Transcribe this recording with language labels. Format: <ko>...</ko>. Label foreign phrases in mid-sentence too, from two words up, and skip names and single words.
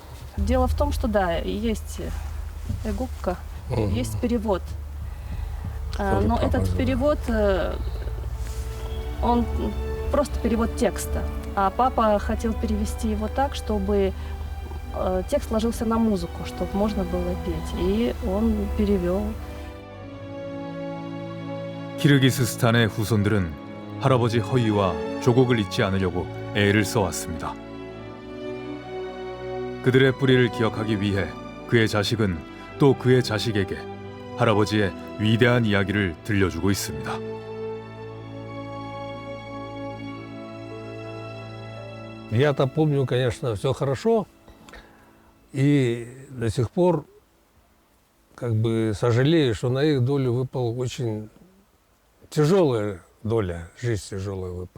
<ru>Дело в том, что да, есть губка, есть перевод. Но этот перевод, он просто перевод текста. А папа хотел перевести его так, чтобы текст ложился на музыку, чтобы можно было петь. И он перевел.</ru> <ko>키르기스스탄의 후손들은 할아버지 허이와 조국을 잊지 않으려고 애를 써왔습니다. 그들의 뿌리를 기억하기 위해 그의 자식은 또 그의 자식에게 할아버지의 위대한 이야기를 들려주고 있습니다.</ko> <ru>Я-то помню, конечно, все хорошо, и до сих пор как бы сожалею, что на их долю выпала очень тяжелая доля, жизнь тяжелая выпала.</ru>